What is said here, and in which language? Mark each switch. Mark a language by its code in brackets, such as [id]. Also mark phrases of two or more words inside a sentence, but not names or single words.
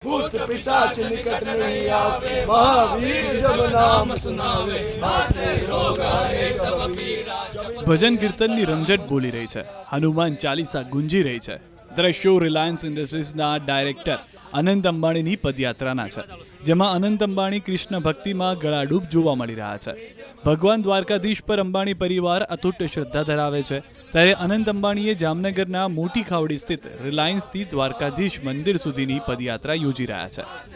[hi] भूत पिशाच निकट नहीं आवे, महावीर जब नाम सुनावे, नासे रोग हरे सब पीरा। [gu] ભજન કીર્તનની રમઝટ બોલી રહી છે, હનુમાન ચાલીસા ગુંજી રહી છે. દ્રશ્યો રિલાયન્સ ઇન્ડસ્ટ્રીઝના ડાયરેક્ટર અનંત અંબાણીની પદયાત્રાના છે, જેમાં અનંત અંબાણી કૃષ્ણ ભક્તિમાં ગળાડૂબ જોવા મળી રહ્યા છે. ભગવાન દ્વારકાધીશ પર અંબાણી પરિવાર અતૂટ શ્રદ્ધા ધરાવે છે, ત્યારે અનંત અંબાણીએ જામનગરના મોટી ખાવડી સ્થિત રિલાયન્સથી દ્વારકાધીશ મંદિર સુધીની પદયાત્રા યોજી રહ્યા છે.